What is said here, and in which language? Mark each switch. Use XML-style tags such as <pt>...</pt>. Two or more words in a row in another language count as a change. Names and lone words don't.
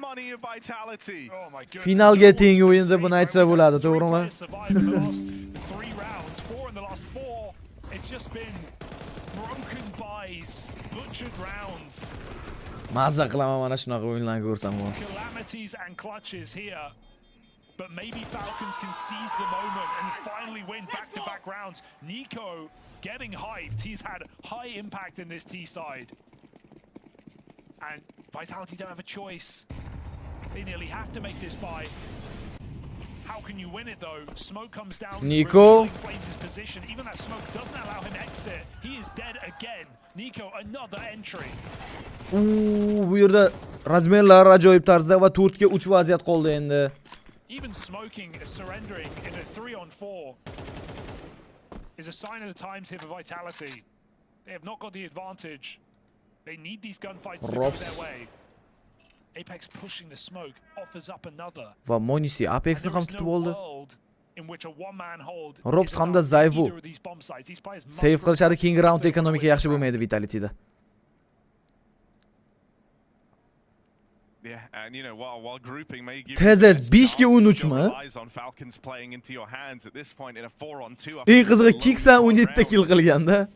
<uz>Finalga teng o'yinda buni aytsa bo'ladi, to'g'rimi? Mazza qilaman mana shunaqa o'yinlarni ko'rsam.</uz> <en>But maybe Falcons can seize the moment and finally win back-to-back rounds. Nico getting hyped. He's had high impact in this T side. And Vitality don't have a choice. They nearly have to make this buy. How can you win it though? Smoke comes down. Nico claims his position. Even that smoke doesn't allow him exit. He is dead again. Nico another entry.</en> <uz>Bu yerda razmerlar ajoyib tarzda va 4 ga 3 vaziyat qoldi endi.</uz> <en>Even smoking surrendering in a 3-on-4 is a sign of the times here for Vitality. They have not got the advantage. They need these gunfights to go their way. Apex pushing the smoke offers up another.</en> <uz>Va Monisi Apexni ham tutib oldi.</uz> <en>In which a one-man hold.</en> <uz>Robs hamda Zayvu save qilishadi.</uz> <en>King round</en> <uz>ekonomika yaxshi bo'lmaydi Vitalityda. Tezes 5 ga 13 mi? Eng qizig'i Kiksan 17 ta kill qilganda.</uz>